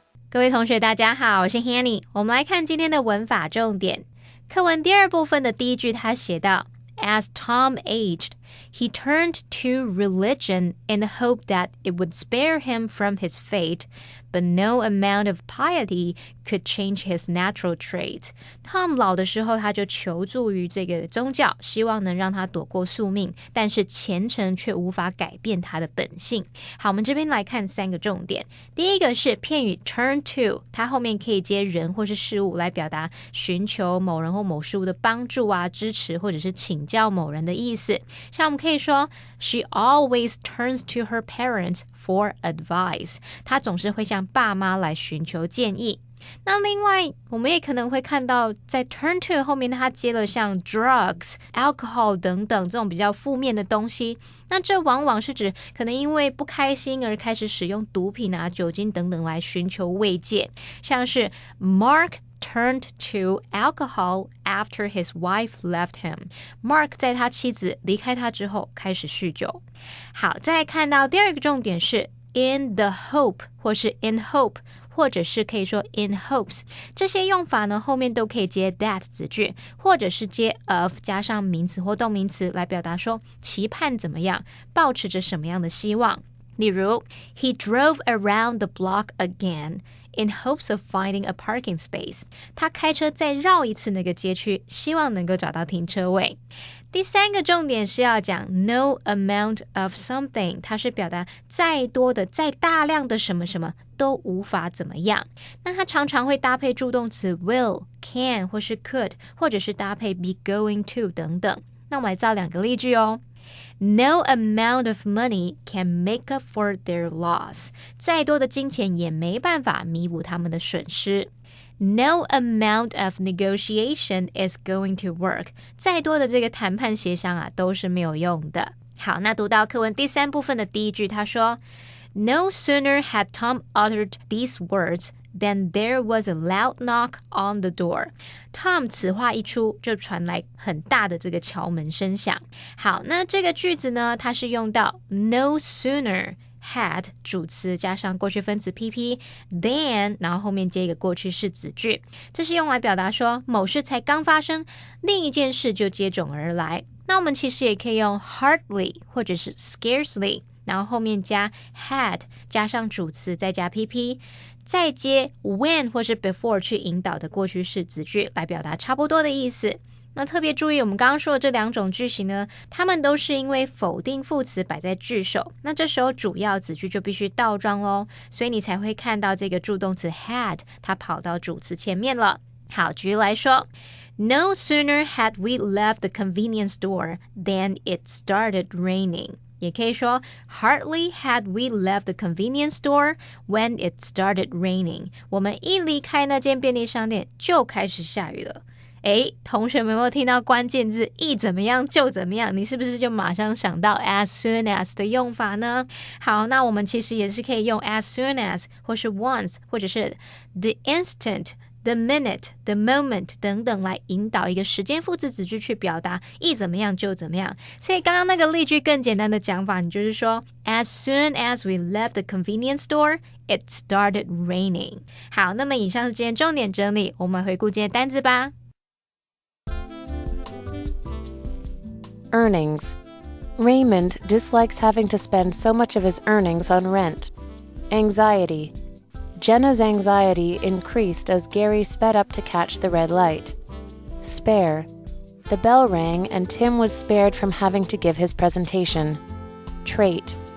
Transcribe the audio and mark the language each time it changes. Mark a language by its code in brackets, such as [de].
[zh] 各位同学大家好，我是 Hanny。我们来看今天的文法重点。课文第二部分的第一句他写到 [en] As Tom aged, he turned to religion in the hope that it would spare him from his fate, but no amount of piety could change his natural trait. [zh] Tom 老的时候他就求助于这个宗教，希望能让他躲过宿命，但是虔诚却无法改变他的本性。好，我们这边来看三个重点。第一个是片语 turn to， 它后面可以接人或是事物来表达寻求某人或某事物的帮助啊、支持或者是请教某人的意思。像我们可以说 [en] She always turns to her parents for advice. [zh] 她总是会向爸妈来寻求建议。那另外我们也可能会看到在 turn to 后面它接了像 drugs, alcohol 等等这种比较负面的东西，那这往往是指可能因为不开心而开始使用毒品啊、酒精等等来寻求慰藉，像是 Mark [en] turned to alcohol after his wife left him. [zh] Mark 在他妻子离开他之后开始酗酒。好，再来看到第二个重点是 in the hope 或是 in hope，或者是可以说 in hopes， 这些用法呢后面都可以接 that 子句，或者是接 of 加上名词或动名词来表达说期盼怎么样，抱持着什么样的希望。例如 [en] He drove around the block again in hopes of finding a parking space. [zh] 他开车再绕一次那个街区，希望能够找到停车位。第三个重点是要讲 no amount of something， 它是表达再多的、再大量的什么什么都无法怎么样。那它常常会搭配助动词 will, can 或是 could， 或者是搭配 be going to 等等。那我们来造两个例句哦。 [en] No amount of money can make up for their loss. [zh] 再多的金钱也没办法弥补他们的损失。 [en] No amount of negotiation is going to work. [zh] 再多的这个谈判协商啊，都是没有用的。好，那读到课文第三部分的第一句，他说 [en] No sooner had Tom uttered these words than there was a loud knock on the door. [zh] Tom 此话一出，就传来很大的这个敲门声响。好，那这个句子呢，它是用到 no sooner had 主词加上过去分词 PP than， 然后后面接一个过去式子句，这是用来表达说某事才刚发生，另一件事就接踵而来。那我们其实也可以用 hardly 或者是 scarcely， 然后后面加 had 加上主词再加 PP， 再接 when 或是 before 去引导的过去式子句来表达差不多的意思。那特别注意我们刚刚说的这两种句型呢，它们都是因为否定副词摆在句首，那这时候主要子句就必须倒装咯，所以你才会看到这个助动词 had 它跑到主词前面了。好，举例来说 [en] No sooner had we left the convenience store than it started raining. [zh] 也可以说 [en] Hardly had we left the convenience store when it started raining. [zh] 我们一离开那间便利商店就开始下雨了。诶，同学们有没有听到关键字一怎么样就怎么样？你是不是就马上想到 as soon as 的用法呢？好，那我们其实也是可以用 as soon as 或是 once 或者是 the instant、the minute, the moment 等等来引导一个时间副词子句去表达一怎么样就怎么样。所以刚刚那个例句更简单的讲法，你就是说 [en] As soon as we left the convenience store, it started raining. [zh] 好，那么以上是今天重点整理，我们回顾今天单字吧。 [en] Earnings. Raymond dislikes having to spend so much of his earnings on rent. Anxiety. Jenna's anxiety increased as Gary sped up to catch the red light. Spare. The bell rang and Tim was spared from having to give his presentation. Trait.